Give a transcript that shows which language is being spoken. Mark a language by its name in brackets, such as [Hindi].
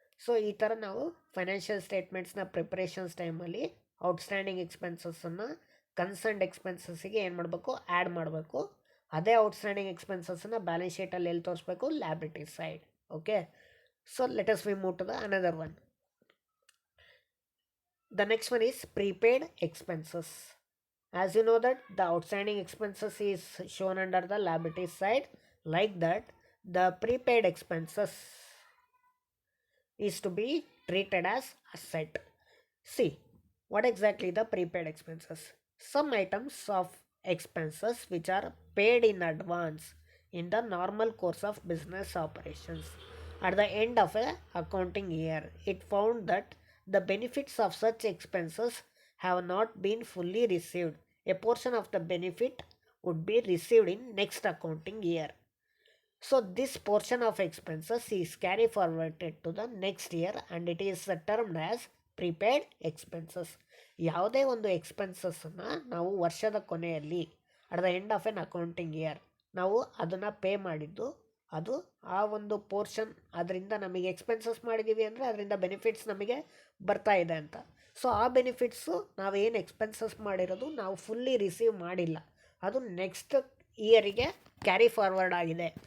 [Kannada] So ಈ ಥರ ನಾವು ಫೈನಾನ್ಷಿಯಲ್ ಸ್ಟೇಟ್ಮೆಂಟ್ಸ್ನ ಪ್ರಿಪ್ರೇಷನ್ಸ್ ಟೈಮಲ್ಲಿ ಔಟ್ಸ್ಟ್ಯಾಂಡಿಂಗ್ ಎಕ್ಸ್ಪೆನ್ಸಸ್ಸನ್ನು ಕನ್ಸರ್ನ್ಡ್ ಎಕ್ಸ್ಪೆನ್ಸಸ್ಸಿಗೆ ಏನು ಮಾಡಬೇಕು, ಆ್ಯಡ್ ಮಾಡಬೇಕು. ಅದೇ ಔಟ್ಸ್ಟ್ಯಾಂಡಿಂಗ್ ಎಕ್ಸ್ಪೆನ್ಸಸ್ಸನ್ನು ಬ್ಯಾಲೆನ್ಸ್ ಶೀಟಲ್ಲಿ ಎಲ್ಲಿ ತೋರಿಸ್ಬೇಕು, liability side. [English] Okay, so let us we move to the another one. The next one is prepaid expenses. As you know that the outstanding expenses is shown under the liability side, like that the prepaid expenses is to be treated as asset. See, what exactly the prepaid expenses? Some items of expenses which are paid in advance in the normal course of business operations. At the end of a accounting year, it found that the benefits of such expenses have not been fully received. A portion of the benefit would be received in next accounting year. So this portion of expenses is carry forwarded to the next year and it is termed as prepaid expenses. [Kannada] ಯಾವುದೇ ಒಂದು ಎಕ್ಸ್ಪೆನ್ಸಸ್ಸನ್ನು ನಾವು ವರ್ಷದ ಕೊನೆಯಲ್ಲಿ [English] at the end of an accounting year [Kannada] ನಾವು ಅದನ್ನು pay ಮಾಡಿದ್ದು, ಅದು ಆ ಒಂದು ಪೋರ್ಷನ್ ಅದರಿಂದ ನಮಗೆ ಎಕ್ಸ್ಪೆನ್ಸಸ್ ಮಾಡಿದ್ದೀವಿ ಅಂದರೆ ಅದರಿಂದ ಬೆನಿಫಿಟ್ಸ್ ನಮಗೆ ಬರ್ತಾ ಇದೆ ಅಂತ. ಸೊ ಆ ಬೆನಿಫಿಟ್ಸು ನಾವೇನು ಎಕ್ಸ್ಪೆನ್ಸಸ್ ಮಾಡಿರೋದು ನಾವು ಫುಲ್ಲಿ ರಿಸೀವ್ ಮಾಡಿಲ್ಲ, ಅದು ನೆಕ್ಸ್ಟ್ ಇಯರಿಗೆ ಕ್ಯಾರಿ ಫಾರ್ವರ್ಡ್ ಆಗಿದೆ.